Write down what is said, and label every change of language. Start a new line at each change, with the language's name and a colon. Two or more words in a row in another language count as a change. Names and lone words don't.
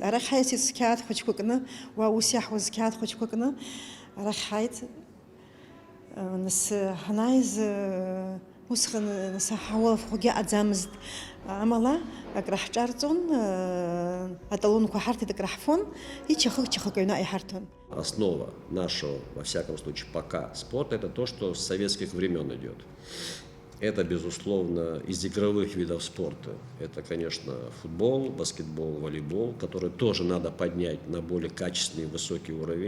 Abkhazian: Арахь ҳаиасит сқьаад хәыҷқәа кны, уа ус иаҳуаз сқьаад хәыҷқәа кны, арахь ҳааит. Нас ҳанааиз усҟан ҳауалафқәагьы аӡамызт. Амала акраҳҿарҵон, аталонқәа ҳарҭеит, акраҳфон, и чахык аҩны иҳарҭон.
Russian: Основа нашего, во всяком случае, пока спорта, это то, что с советских времен идет. Это, безусловно, из игровых видов спорта. Это, конечно, футбол, баскетбол, волейбол, которые тоже надо поднять на более качественный и высокий уровень.